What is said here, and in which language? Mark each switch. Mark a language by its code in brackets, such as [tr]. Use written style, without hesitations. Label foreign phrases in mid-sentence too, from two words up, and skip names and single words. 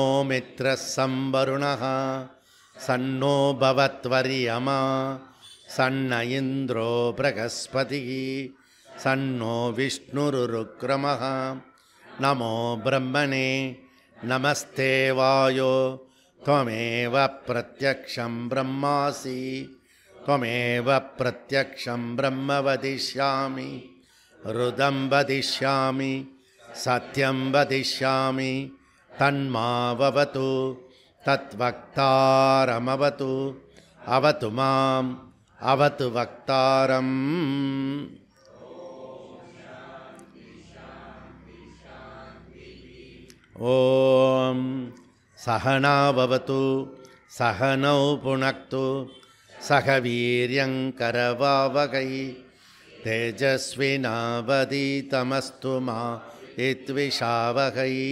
[sa] मित्रः शं वरुणः शं नो भवत्वर्यमा शं न इन्द्रो बृहस्पतिः शं नो विष्णुरुरुक्रमः. नमो ब्रह्मणे नमस्ते वायो त्वमेव प्रत्यक्षं ब्रह्मासि त्वमेव प्रत्यक्षं ब्रह्म वदिष्यामि ऋदं वदिष्यामि सत्यं वदिष्यामि तन्मावतु तद्वक्तारमवतु अवतु माम् अवतु वक्तारम्. ॐ सह नाववतु सह नौ भुनक्तु सह वीर्यं करवावहै तेजस्विनावधीतमस्तु मा विद्विषावहै.